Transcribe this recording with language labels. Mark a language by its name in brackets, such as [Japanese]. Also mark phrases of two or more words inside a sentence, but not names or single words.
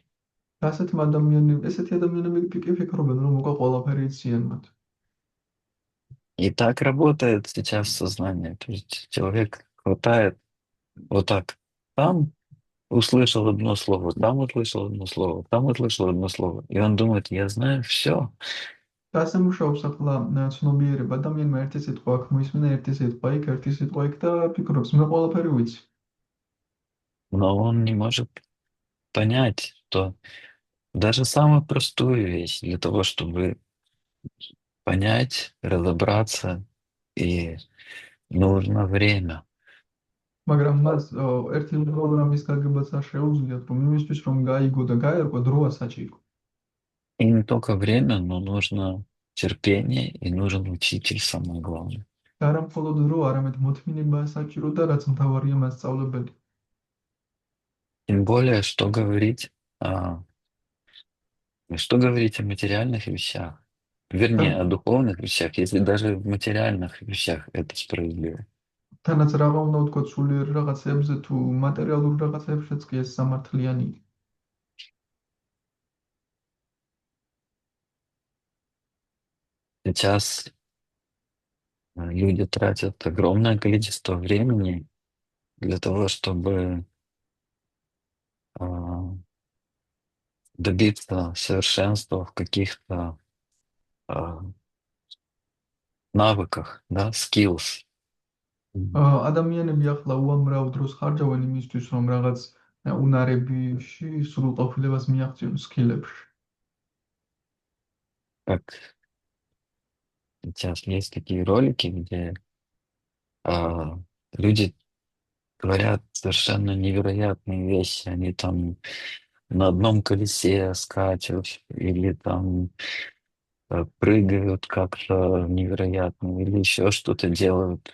[Georgian] ესეთი ადამიანები კი ფიქრობენ, რომ უკვე ყველაფერი იციან მათ. [Russian] И так работает сейчас сознание. То есть человек хватает вот так. Там услышал одно слово, там услышал одно слово, там услышал одно слово. И он думает, я знаю все. [Georgian] და ასე მუშაობს ახლა ცნობიერება. ადამიანმა ერთი სიტყვა აქ მოისმენა, ერთი სიტყვა იქ, ერთი სიტყვა იქ და ფიქრობს, მე ყველაფერი ვიცი. [Russian] Но он не может понять, что даже самую простую вещь для того, чтобы понять, разобраться, и нужно время. [Georgian] მაგრამ მას ერთი პროგრამის გაგებაც არ შეუძლიათ, რომ იმისთვის რომ გაიგო და გაერკვა დროა საჭირო. [Russian] И не только время, но нужно терпение, и нужен учитель, самое главное. [Georgian] და არა მხოლოდ დრო, არამედ მოთმინებაა საჭირო და რაც მთავარია მასწავლებელი. [Russian] Тем более, что говорить о материальных вещах, вернее, о духовных вещах, если даже в материальных вещах это справедливо. [Georgian] თანაც რაღა უნდა ვთქვათ სულიერ რაღაცებზე თუ მატერიალურ რაღაცებშიც კი ეს სამართლიანი. [Russian] Сейчас люди тратят огромное количество времени для того, чтобы а, добиться совершенства в каких-то а, навыках, да, skills. [Georgian] ადამიანები ახლა უამრავ დროს ხარჯავენ იმისთვის, რომ რაღაც უნარებში სრულყოფილებას მიაღწიონ სკილებში. [Russian] Как сейчас есть такие ролики, где люди говорят совершенно невероятные вещи. Они там на одном колесе скачут или там прыгают как-то невероятно или еще что-то делают.